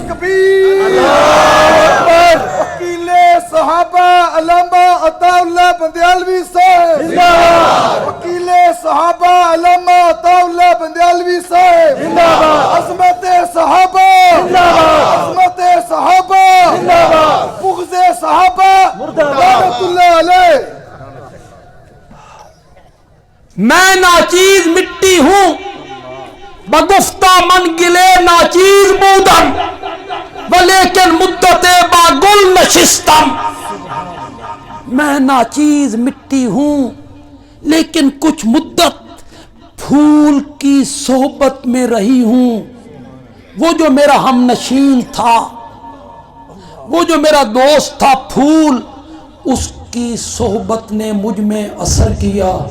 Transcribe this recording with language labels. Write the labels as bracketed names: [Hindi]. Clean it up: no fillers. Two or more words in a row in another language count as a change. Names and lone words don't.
[Urdu] تکبیر وکیل صحابہ علامہ عطا اللہ بندیالوی صاحب زندہ باد، وکیل صحابہ علامہ عطا اللہ بندیالوی صاحب زندہ باد، عظمت صحابہ زندہ باد، عظمت صحابہ زندہ باد، بغض صحابہ [Arabic] لعنت اللہ علیہ۔ [Urdu] میں ناچیز مٹی ہوں [Persian] بگفتہ من گلے ناچیز بودم ولیکن مدت با گل نشستم۔ [Urdu] میں ناچیز مٹی ہوں لیکن کچھ مدت پھول کی صحبت میں رہی ہوں۔ وہ جو میرا ہم نشین تھا، وہ جو میرا دوست تھا پھول، اس کی صحبت نے مجھ میں اثر کیا۔